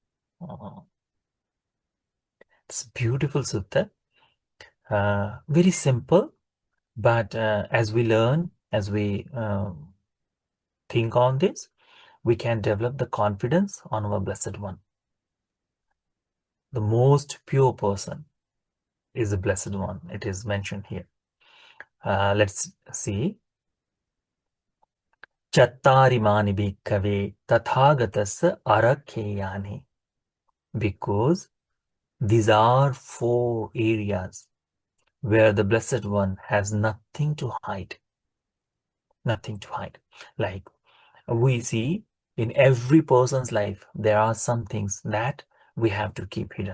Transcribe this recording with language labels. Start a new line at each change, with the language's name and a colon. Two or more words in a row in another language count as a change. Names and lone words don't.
English: It's beautiful sutta, very simple, but as we learn, as we think on this, we can develop the confidence on our Blessed One. The most pure person is the Blessed One. It is mentioned here. Let's see.
Pali: Chattarimani bhikkave tathagatassa arakkeyani.
English: Because these are 4 areas where the Blessed One has nothing to hide. Nothing to hide. Like we see in every person's life, there are some things that we have to keep hidden.